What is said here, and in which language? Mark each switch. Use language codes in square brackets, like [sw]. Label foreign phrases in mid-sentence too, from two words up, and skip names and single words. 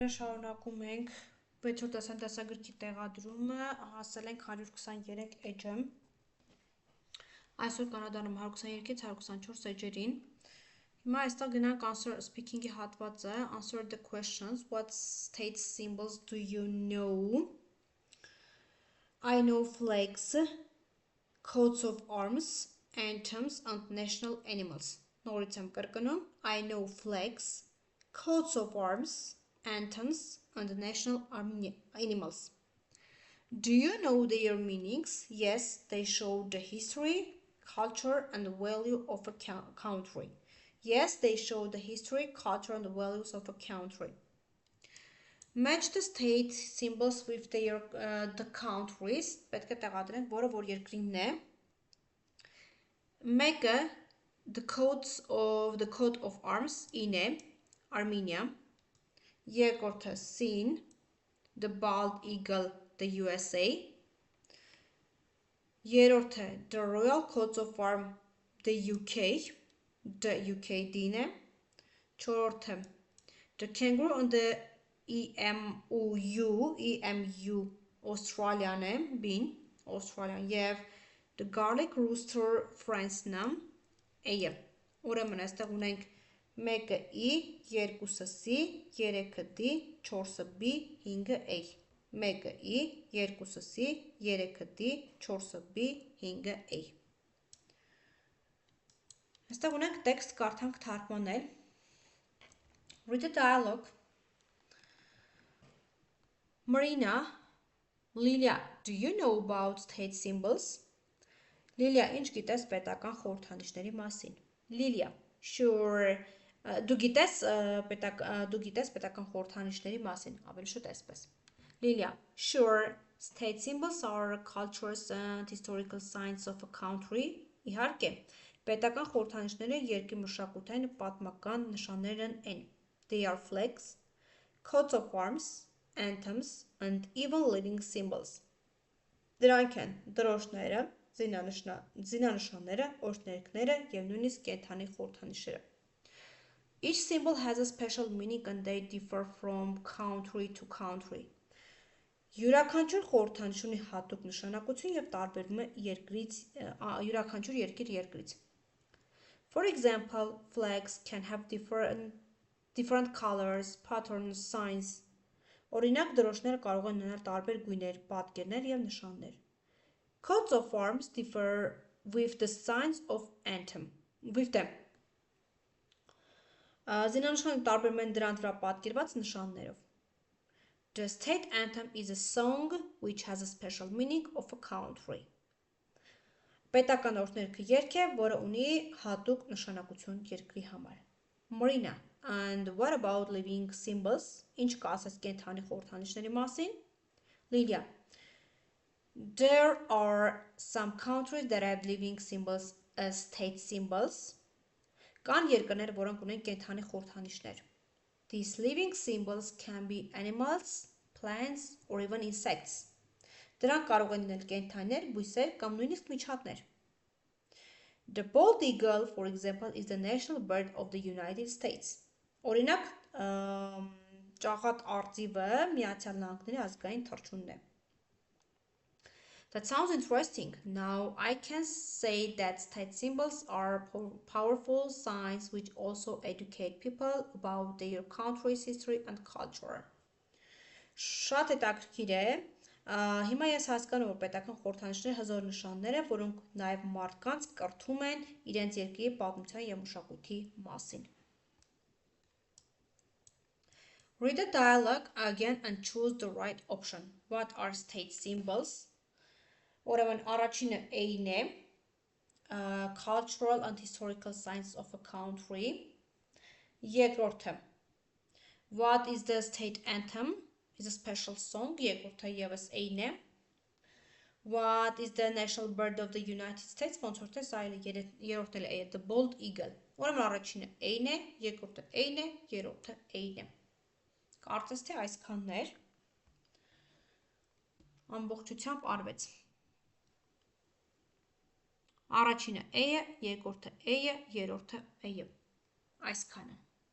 [hy] Շարունակում ենք 6-րդ դասագրքի տեղադրումը, հասել ենք 123 էջը, այսօր կանադանում 123-ից 124 էջերին, հիմա այստեղ գնանք [en] answer speaking- [hy] ի հատվածը, [en] answer the questions, what state symbols do you know? I know flags, coats of arms, anthems and national animals. [hy] Նորից եմ կրկնում, [en] I know flags, coats of arms, anthems and national animals. Do you know their meanings? Yes, they show the history, culture and value of a country. Yes, they show the history, culture and values of a country. Match the state symbols with their the countries. [hy] Պետք է տեղադրենք, որը որ երկրինն է։ Մեկը [en] the coat of arms in [hy] է, Armenia. [en] Երկրորդը Sin, the bald eagle, the USA. Երրորդը the royal coats of arms, the UK, the UK դինը. [hy] Չորրորդը [en] the kangaroo on the EMU, Australian [hy] է, բին, Australian, և [en] the garlic rooster France- [hy] ն է, ուրեմն այստեղ ունենք մեկը E, երկուսը C, երեքը D, չորսը B, հինգը A, մեկը E, երկուսը C, երեքը D, չորսը B, հինգը A. Այստեղ ունենք տեքստ կարդանք թարգմանել. [en] Read the dialogue. Marina, Lilia, do you know about state symbols? Lilia, [hy] ինչ գիտես պետական խորհրդանիշների մասին? [en] Lilia, sure. [hy] Դու գիտես պետական խորհրդանիշների մասին, ավելի շուտ այսպես. [en] Lilia, sure. State symbols are cultures and historical signs of a country. [hy] Իհարկե, պետական խորհրդանիշները երկրի մշակութային ու պատմական նշաններն են. [en] They are flags, coats of arms, anthems and even living symbols. [hy] Դրանք են դրոշները, զինանշանները, օրհներգները և նույնիսկ կենդանի խորհրդանիշերը. [en] Each symbol has a special meaning and they differ from country to country. [hy] Յուրաքանչյուր խորհրդանիշ ունի հատուկ նշանակություն և տարբերվում է յուրաքանչյուր երկրից։ [en] For example, flags can have different colors, patterns, signs. [hy] Օրինակ դրոշները կարող են ունենալ տարբեր գույներ, պատկերներ և նշաններ. [en] Coats of arms differ with the signs of anthem. With them. [hy] Զինանշանը տարբերում են դրանց վրա պատկերված նշաններով. [en] The state anthem is a song which has a special meaning of a country. [hy] Պետական օրհներգը երգ է, որը ունի հատուկ նշանակություն երկրի համար. [en] Marina, and what about living symbols? [hy] Ինչ կասես կենդանի խորհրդանիշների մասին? [en] Lilia, there are some countries that have living symbols as state symbols. [hy] Կան երկրներ, որոնք ունեն կենդանի խորհրդանիշներ. [en] These living symbols can be animals, plants, or even insects. [hy] Դրանք կարող են լինել կենդանիներ, բույսեր կամ նույնիսկ միջատներ. [en] The bald eagle, for example, is the national bird of the United States. [hy] Օրինակ, ճաղատ արծիվը Միացյալ Նահանգների ազգային թռչունն է. [en] That sounds interesting. Now I can say that state symbols are powerful signs which also educate people about their country's history and culture. [hy] Շատ հետաքրքիր է. Հիմա ես հասկանում եմ, որ պետական խորհրդանիշները հզոր նշաններ են, որոնք նաև մարդկանց կրթում են իրենց երկրի պատմության և մշակույթի մասին. [en] Read the dialogue again and choose the right option. What are state symbols? [hy] Ուրեմն առաջինը A-ն է, [en] cultural and historical signs of a country. Երկրորդը What is the state anthem? Is a special song. [hy] Երկրորդը ևս A-ն է. [en] What is the national bird of the United States? [hy] Ոնց որ տես այլ երրորդը A-ը, [en] the bald eagle. [hy] Ուրեմն առաջինը A-ն է, երկրորդը A-ն է, երրորդը A-ն է. Կարծես թե այսքանն էր, ամբողջությամբ արվեց. Առաջինը A-ը, երկրորդը A-ը, երրորդը A-ը. Այսքանը.